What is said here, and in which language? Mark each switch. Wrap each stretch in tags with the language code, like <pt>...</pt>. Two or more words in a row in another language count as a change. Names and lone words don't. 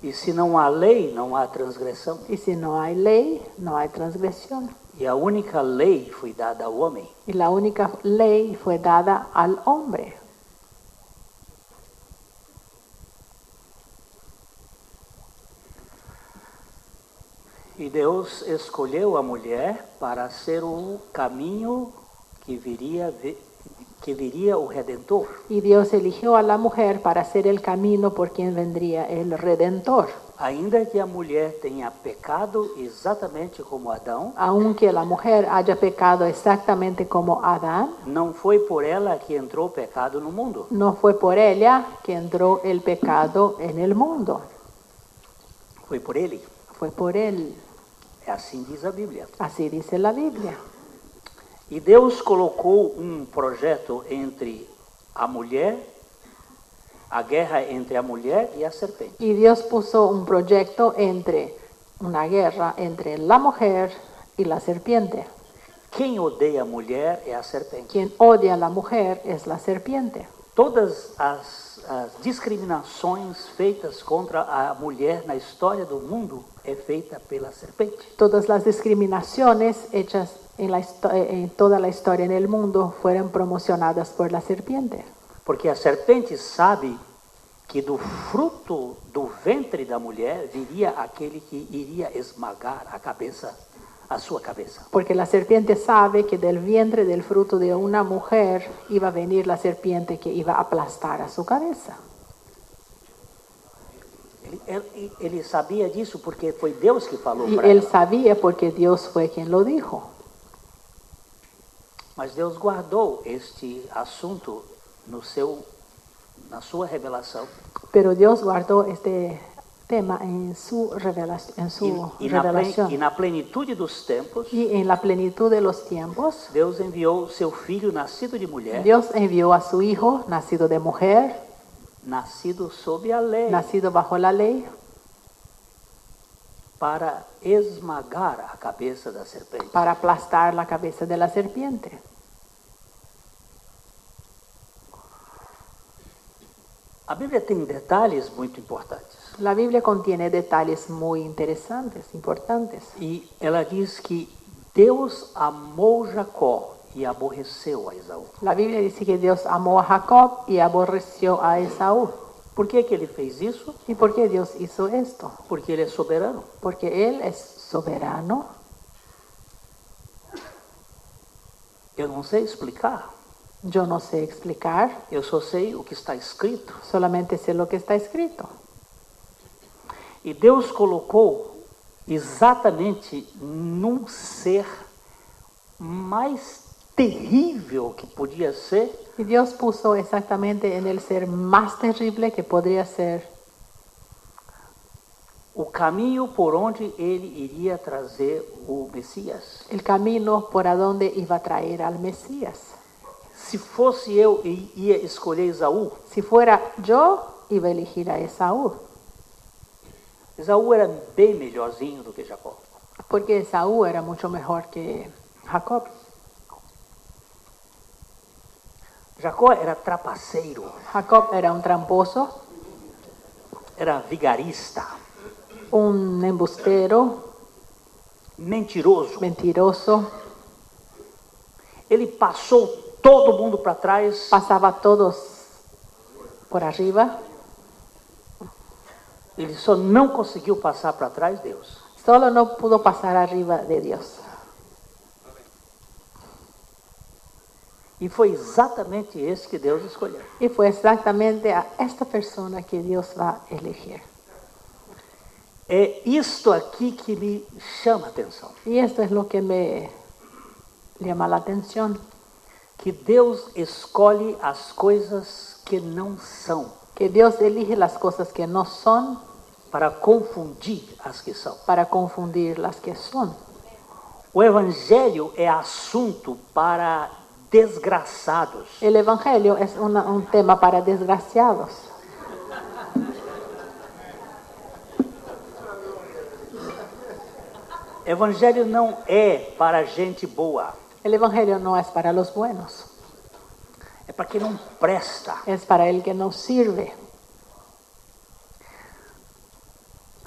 <pt>E se não há lei, não há transgressão.</pt> <es>Y si no hay ley, no hay transgresión.</es> <pt>E a única lei foi dada ao homem.</pt> <es>Y la única ley fue dada al hombre.</es> <pt>E Deus escolheu a mulher para ser o caminho que viria o Redentor.</pt> <es>Y Dios eligió a la mujer para ser el camino por quien vendría el Redentor.</es> <pt>Ainda que a mulher tenha pecado exatamente como Adão,</pt> <es>Aunque la mujer haya pecado exactamente como Adán,</es> <pt>não foi por ela que entrou o pecado no mundo.</pt> <es>no fue por ella que entró el pecado en el mundo.</es> <pt>Foi por ele.</pt> <es>Fue por él.</es> <pt>É assim diz a Bíblia.</pt> <es>Así dice la Biblia.</es> <pt>E Deus colocou um projeto entre a mulher, a guerra entre a mulher e a serpente.</pt> <es>Y Dios puso un proyecto una guerra entre la mujer y la serpiente.</es> <pt>Quem odeia a mulher é a serpente.</pt> <es>Quien odia a la mujer es la serpiente.</es> <pt>Todas as discriminações feitas contra a mulher na história do mundo é feita pela serpente.</pt> <es>Todas las discriminaciones hechas en toda la historia en el mundo fueron promocionadas por la serpiente.</es> <pt>Porque a serpente sabe que do fruto do ventre da mulher viria aquele que iria esmagar a sua cabeça.</pt> <es>Porque la serpiente sabe que del vientre del fruto de una mujer iba a venir la serpiente que iba a aplastar a su cabeza.</es> <pt>Ele sabia disso porque foi Deus que falou</pt> <es>Y para él</es> <pt>ela.</pt> <es>sabía porque Dios fue quien lo dijo.</es> <pt>Mas Deus guardou este assunto na sua revelação.</pt> <es>Pero Dios guardó este tema en su revelación.</es> <pt>E na plenitude dos tempos,</pt> <es>Y en la plenitud de los tiempos,</es> <pt>Deus enviou seu filho nascido de mulher,</pt> <es>Dios envió a su hijo, nacido de mujer,</es> <pt>nascido sob a lei,</pt> <es>nacido bajo la ley,</es> <pt>para esmagar a cabeça da serpente.</pt> <es>para aplastar la cabeza de la serpiente.</es> <pt>A Bíblia tem detalhes muito importantes.</pt> <es>La Biblia contiene detalles muy interesantes, importantes.</es> <pt>E ela diz que Deus amou Jacó e aborreceu a Esaú.</pt> <es>La Biblia dice que Dios amó a Jacob y aborreció a Esaú.</es> <pt>Por que ele fez isso?</pt> <es>¿Y por qué Dios hizo esto?</es> <pt>Porque ele é soberano.</pt> <es>Porque Él es soberano.</es> <pt>Eu não sei explicar.</pt> <es>Yo no sé explicar,</es> <pt>Eu só sei o que está escrito.</pt> <es>solamente sé lo que está escrito.</es> <pt>E Deus colocou exatamente num ser mais terrível que podia ser,</pt> <es>Y Dios puso exactamente en el ser más terrible que podría ser</es> <pt>o caminho por onde ele iria trazer o Messias.</pt> <es>el camino por a donde iba a traer al Mesías.</es> <pt>Se fosse eu, ia escolher Esaú.</pt> <es>Si fuera yo, iba a elegir a Esaú,</es> <pt>Esaú era bem melhorzinho do que Jacó.</pt> <es>porque Esaú era mucho mejor que Jacob.</es> <pt>Jacó era trapaceiro,</pt> <es>Jacob era un tramposo,</es> <pt>era vigarista,</pt> <es>un embustero,</es> <pt>mentiroso.</pt> <es>mentiroso,</es> <pt>Ele passou todo mundo para trás.</pt> <es>pasaba a todos por arriba,</es> <pt>Ele só não conseguiu passar para trás Deus.</pt> <es>solo no pudo pasar arriba de Dios.</es> <pt>E foi exatamente esse que Deus escolheu.</pt> <es>Y fue exactamente a esta persona que Dios va a elegir.</es> <pt>É isto aqui que me chama a atenção.</pt> <es>Y esto es lo que me llama la atención,</es> <pt>Que Deus escolhe as coisas que não são</pt> <es>que Dios elige las cosas que no son</es> <pt>para confundir as que são.</pt> <es>para confundir las que son.</es> <pt>O Evangelho é assunto para desgraçados.</pt> <es>El Evangelio es un tema para desgraciados.</es> <pt>Evangelho não é para gente boa.</pt> <es>El Evangelio no es para los buenos,</es> <pt>É para quem não presta.</pt> <es>es para el que no sirve.</es>